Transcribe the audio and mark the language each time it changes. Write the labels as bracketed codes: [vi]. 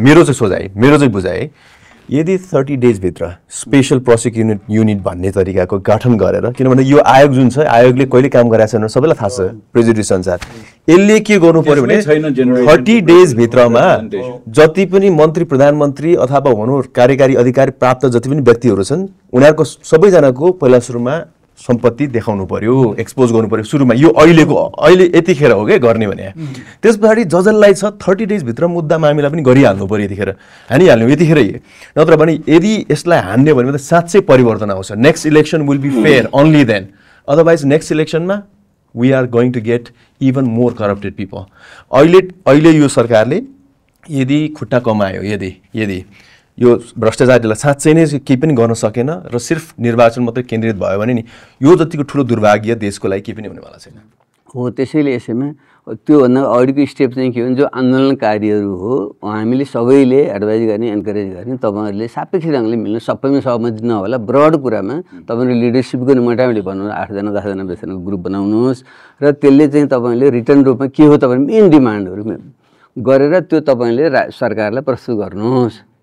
[ne] मेरो चाहिँ बुझाइ यदि 30 डेजभित्र स्पेसल प्रोसिक्युट युनिट भन्ने तरिकाको गठन गरेर, किनभने यो आयोग जुन छ, आयोगले कहिले काम गरेको छैन सबैलाई थाहा छ प्रेजुडिस अनुसार, यसले के गर्नु पर्यो भने 30 डेजभित्रमा जति पनि मन्त्री प्रधानमन्त्री अथवा भनौँ कार्यकारी अधिकारी प्राप्त जति पनि व्यक्तिहरू छन्, उनीहरूको सबैजनाको पहिला सुरुमा सम्पत्ति देखाउनु पर्यो, एक्सपोज गर्नु पर्यो सुरुमा। यो अहिले यतिखेर हो क्या गर्ने भने। त्यस पछाडि जजलाई छ 30 डेजभित्र मुद्दा मामिला पनि गरिहाल्नु पर्यो, यतिखेर हानिहाल्नु यतिखेरै। नत्र भने यदि यसलाई हान्यो भने त साँच्चै परिवर्तन आउँछ। [en] Next election will be fair only then, otherwise next इलेक्सनमा we are going to get even more corrupted people. [ne] अहिले यो सरकारले यदि खुट्टा कमायो, यदि यो भ्रष्टाचारीलाई साँच्चै नै केही पनि गर्न सकेन र सिर्फ निर्वाचन मात्रै केन्द्रित भयो भने नि यो जतिको ठुलो दुर्भाग्य देशको लागि केही पनि हुनेवाला छैन। हो, त्यसैले यसैमा त्योभन्दा अगाडिको स्टेप चाहिँ के हो भने जो आन्दोलनकारीहरू हो हामीले सबैले एडभाइज गर्ने, एन्करेज गर्ने, तपाईँहरूले सापेक्ष ढङ्गले मिल्नु, सबैमा सहमति नहोला, ब्रड कुरामा तपाईँहरूले लिडरसिपको मोटामोटी बनाउनु 8 जना 10 जना बेसनको ग्रुप बनाउनुहोस् र त्यसले चाहिँ तपाईँले रिटर्न रूपमा के हो तपाईँले मेन डिमान्डहरू गरेर त्यो तपाईँले सरकारलाई प्रस्तुत गर्नुहोस्।